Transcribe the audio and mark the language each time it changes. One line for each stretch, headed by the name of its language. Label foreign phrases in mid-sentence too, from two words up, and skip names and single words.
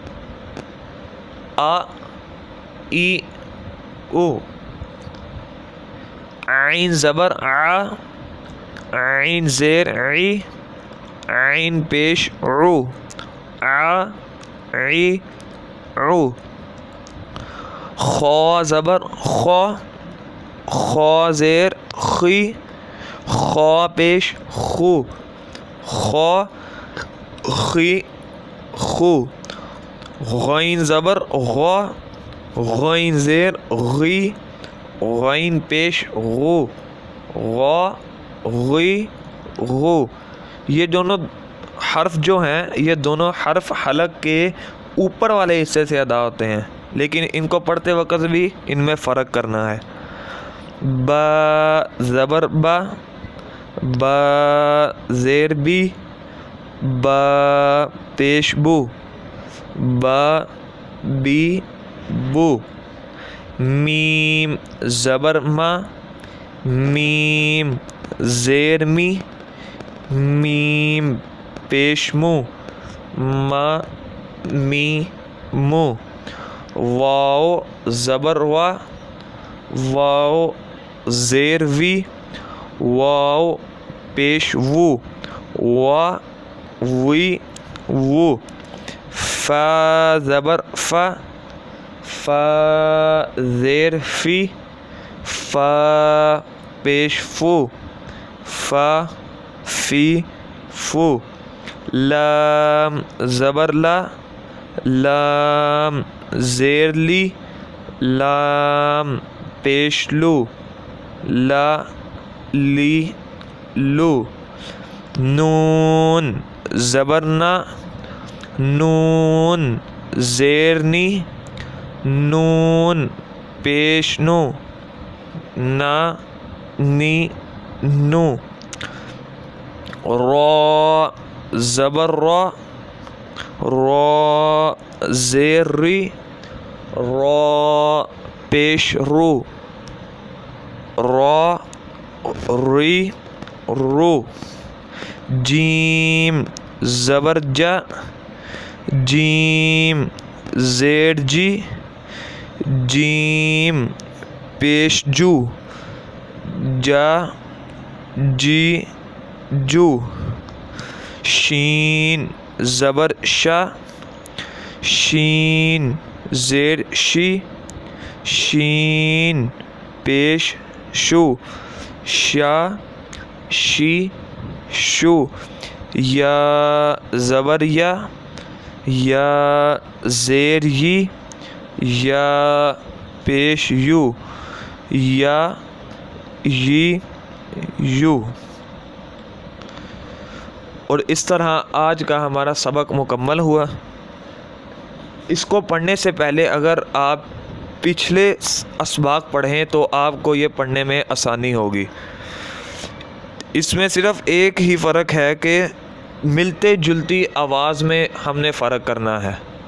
Urdu: آ ای او، عین زبر آ، عین زیر عی، عین پیش عو، آ عی عو۔ خا زبر خا، خا زیر خی، خا پیش خو، خا خی خو۔ غین زبر غا، غین زیر غی، غین پیش غو، غا غی غو۔ یہ دونوں حرف جو ہیں یہ دونوں حرف حلق کے اوپر والے حصے سے ادا ہوتے ہیں، لیکن ان کو پڑھتے وقت بھی ان میں فرق کرنا ہے۔ با زبر با، با زیر بی، با پیش بو، با بی بو۔ میم زبر ما، میم زیر می، میم پیش مو، ما می مو۔ واو زبر وا، واو زیر وی، واو پیش وو، وا وی وو۔ فا زبر فا، فا زیر فی، فا پیش فو، فا فی فو۔ لام زبر لا، لام زیر لی، لام پیش لو، لا لی لو۔ نون زبر نا، نون زیر نی، نون پیش نو، نا نی نو۔ را زبر را، را زیر ری، را پیش رو، را ری رو۔ جیم زبر جا، جیم زیر جی، جیم پیش جو، جا جی جو۔ شین زبر شا، شین زیر شی، شین پیش شو، شا شی شو۔ یا زبر یا، یا زیر یی، یا پیش یو، یا یی یو۔ اور اس طرح آج کا ہمارا سبق مکمل ہوا۔ اس کو پڑھنے سے پہلے اگر آپ پچھلے اسباق پڑھیں تو آپ کو یہ پڑھنے میں آسانی ہوگی۔ اس میں صرف ایک ہی فرق ہے کہ ملتے جلتی آواز میں ہم نے فرق کرنا ہے۔